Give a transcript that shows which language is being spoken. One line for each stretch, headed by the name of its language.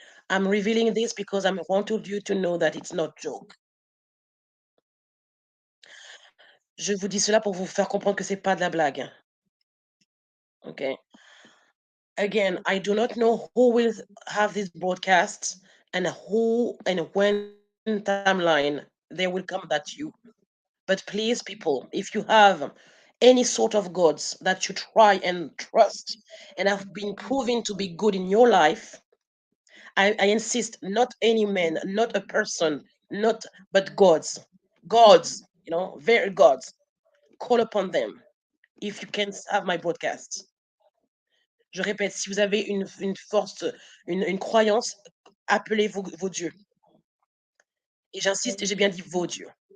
English: I'm revealing this because I wanted you to know that it's not joke.
French: Je vous dis cela pour vous faire comprendre que c'est pas de la blague.
English: Okay. Again, I do not know who will have these broadcasts and who and when timeline they will come at you. But please, people, if you have any sort of gods that you try and trust and have been proven to be good in your life, I insist, not any man, not a person, not but gods. Gods, very gods. Call upon them if you can have my broadcasts.
French: Je répète, si vous avez une force, une croyance, appelez vos dieux. Et j'insiste, j'ai bien dit vos dieux.